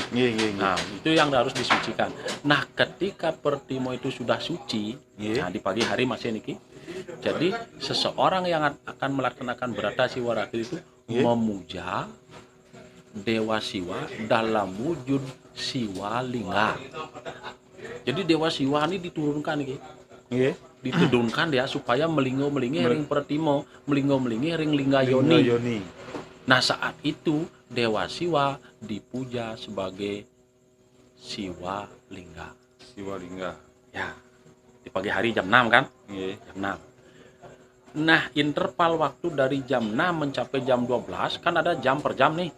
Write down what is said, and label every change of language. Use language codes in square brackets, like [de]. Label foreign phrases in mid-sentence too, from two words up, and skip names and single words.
[id] Nah, itu yang harus disucikan. Nah, ketika pertimo itu sudah suci, nah di pagi hari masih niki, Jadi seseorang yang akan melaksanakan Brata Siwa Ratri itu memuja Dewa Siwa dalam wujud Siwa Lingga. Jadi Dewa Siwa ini diturunkan nih, Nggih. diturunkan dia supaya [ban] melinggo-melingi ring Pertimo, melinggo-melingi ring Lingga Yoni. [id] Yoni. Nah saat itu Dewa Siwa dipuja sebagai Siwa Lingga. Siwa Lingga. Ya, di pagi hari jam 6 kan? Nggih. Jam 6. Nah, interval waktu dari jam 6 mencapai jam 12 kan ada jam per jam nih.